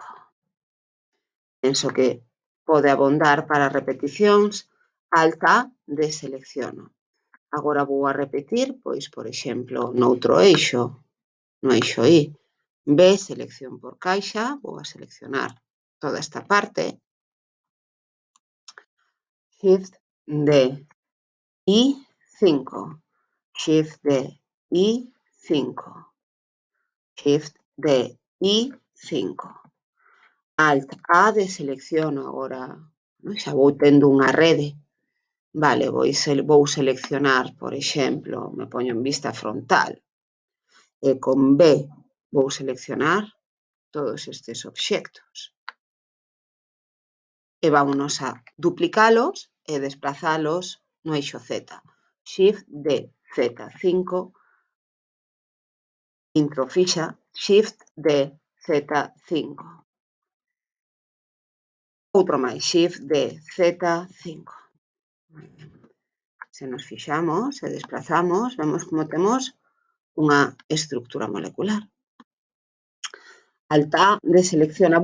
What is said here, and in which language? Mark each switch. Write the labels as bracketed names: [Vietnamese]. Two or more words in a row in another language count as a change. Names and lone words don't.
[Galician] Penso que pode abondar para repeticións. Alt A, deselecciono. Agora vou a repetir, pois, por exemplo, noutro eixo, no eixo I. B, selección por caixa, vou a seleccionar toda esta parte. Shift D, I, 5. Shift D, I, 5. Shift D, I, 5. Alt A, deselecciono agora. Xa vou tendo unha rede. Vale, vou seleccionar, por exemplo, me poño en vista frontal. E con B vou seleccionar todos estes obxectos. E vámonos a duplicalos e desplazalos no eixo Z. Shift D, Z5. Intro fixa, Shift D, Z5. Outro máis, Shift D, Z5. Se nos fixamos e desplazamos, vemos como temos unha estrutura molecular. Alt A, deselecciona.